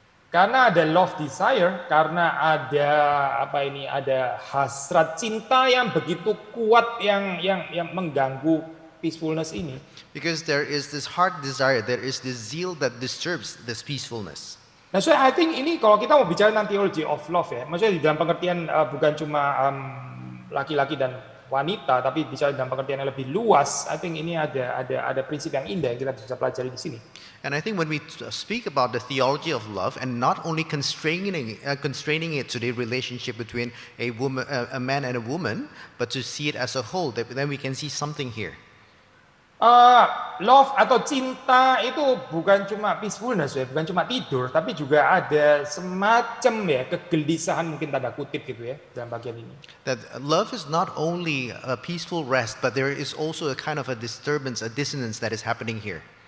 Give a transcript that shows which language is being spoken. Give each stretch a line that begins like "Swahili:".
Indonesian: Karena ada
English: love desire,
Indonesian: karena ada hasrat cinta yang begitu kuat yang mengganggu
English: peacefulness
Indonesian: ini.
English: Because there is this heart desire, there is this zeal that disturbs this peacefulness.
Indonesian: Nah,
English: so I think
Indonesian: ini kalau kita mau bicara tentang
English: theology of love
Indonesian: ya, maksudnya di dalam pengertian bukan cuma laki-laki dan wanita, tapi bicara dalam pengertian yang lebih luas,
English: I think
Indonesian: ini ada prinsip yang indah yang kita bisa pelajari di sini.
English: And I think when we speak about the theology of love and not only constraining it to the relationship between a man and a woman, but to see it as a whole, then we can see something here.
Indonesian: Love atau cinta itu bukan cuma
English: peacefulness
Indonesian: ya, bukan cuma tidur, tapi juga ada semacam ya kegelisahan mungkin tanda kutip gitu ya dalam bagian ini.
English: That love is not only a peaceful rest, but there is also a kind of a disturbance, a dissonance that is happening here.